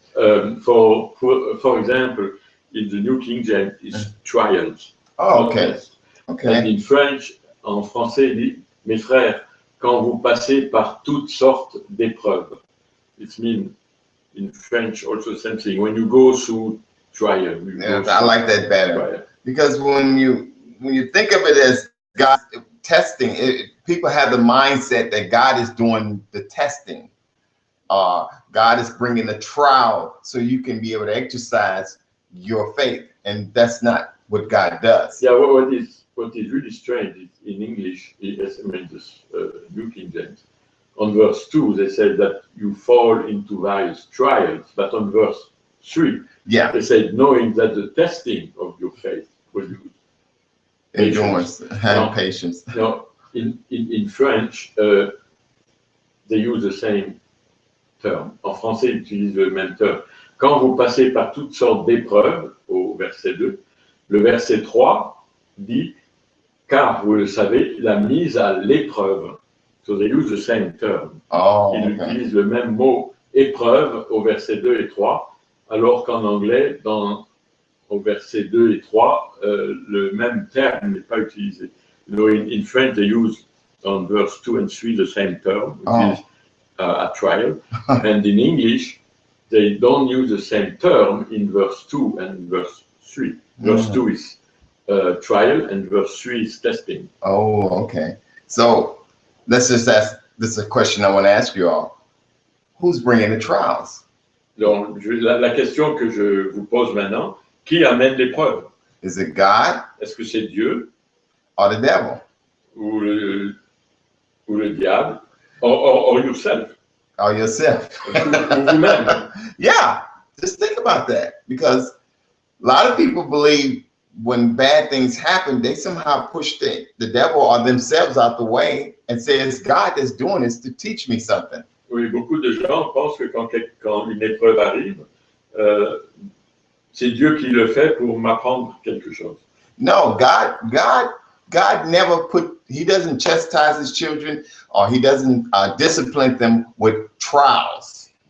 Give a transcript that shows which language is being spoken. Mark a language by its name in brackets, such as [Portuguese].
[English] For example, in the New King James, it's trials. Oh, okay. Okay. And in French, [French] en français, il dit, mes frères, quand vous passez par toutes sortes d'épreuves. [English] It means in French also the same thing. When you go through trial. Yeah, I like that better. Trial. Because when you think of it as God testing, people have the mindset that God is doing the testing. God is bringing a trial so you can be able to exercise your faith, and that's not what God does. Yeah, what is really strange is in English, New King James, on verse 2, they said that you fall into various trials, but on verse 3, yeah, they said, knowing that the testing of your faith will use endurance, have patience. No, in French, they use the same term. [French] En français, ils utilisent le même terme. Quand vous passez par toutes sortes d'épreuves, au verset 2, le verset 3 dit, car vous le savez, la mise à l'épreuve. [English] So they use the same term. Oh, [French] Ils utilisent le même mot épreuve au verset 2 et 3, alors qu'en anglais, au verset 2 et 3, le même terme n'est pas utilisé. [English] No, in French, they use on verse 2 and 3 the same term, which is a trial. And in English, they don't use the same term in verse 2 and verse 3. Verse 2 is trial and verse 3 is testing. Oh, okay. So let's just ask, this is a question I want to ask you all. Who's bringing the trials? [French] Donc, la question que je vous pose maintenant, qui amène l'épreuve? [English] Is it God? [French] Est-ce que c'est Dieu? [English] Or the devil? [French] Ou le diable? [English] Or yourself? Or yourself? [French] Ou vous-même? [English] Yeah, just think about that. Because a lot of people believe when bad things happen, they somehow push the devil or themselves out the way and say it's God that's doing this to teach me something. [French] Oui, beaucoup de gens pensent que quand une épreuve arrive, c'est Dieu qui le fait pour m'apprendre quelque chose. [English] No, God never he doesn't chastise his children or he doesn't discipline them with trials.